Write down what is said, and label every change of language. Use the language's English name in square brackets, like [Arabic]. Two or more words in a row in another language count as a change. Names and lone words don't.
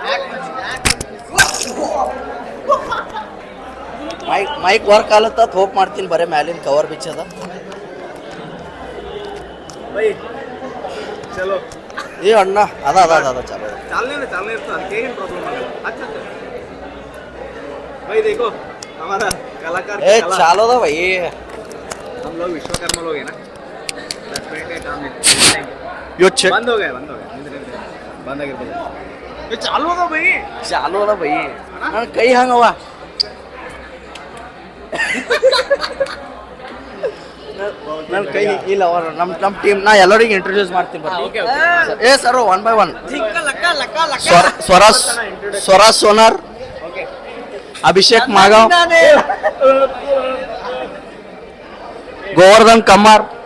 [English] mic work [Kannada] ಆಲತ್ತ ಹೋಪ್ ಮಾಡ್ತೀನಿ, ಬರೇ ಮ್ಯಾಲಿನ ಕವರ್ ಬಿಚ್ಚದ. ಚಲೋ ಏ ಅಣ್ಣ, ಅದ ಚಲೋ ಚಾಲನೆ ಇರ್ತದೆ, ಅದಕ್ಕೆ ಏನು ಪ್ರಾಬ್ಲಮ್ ಆಗಲ್ಲ. [Hindi] भाई देखो हमारा कलाकार ए चालो था भाई, हम लोग विश्वकर्मा लोग हैं ना, 10 मिनट का काम है. यो बंद हो गया बंद ಆಗಿರ್ಬೋದು. ये चालू होगा भाई [Kannada] ನನ್ನ ಕೈ ಹಂಗವ. ನನ್ನ ಕೈ ಇಲ್ಲ, ನಮ್ಮ ಟೀಮ್ ನಾ ಎಲ್ಲರಿಗೂ ಇಂಟ್ರೊಡ್ಯೂಸ್ ಮಾಡ್ತೀನಿ. ಏ ಸರ್ 1 by 1. ಸ್ವರಾಜ್ ಸೋನಾರ್, ಅಭಿಷೇಕ್ ಮಾಗಾವ್, ಗೋವರ್ಧನ್ ಕಮ್ಮಾರ್,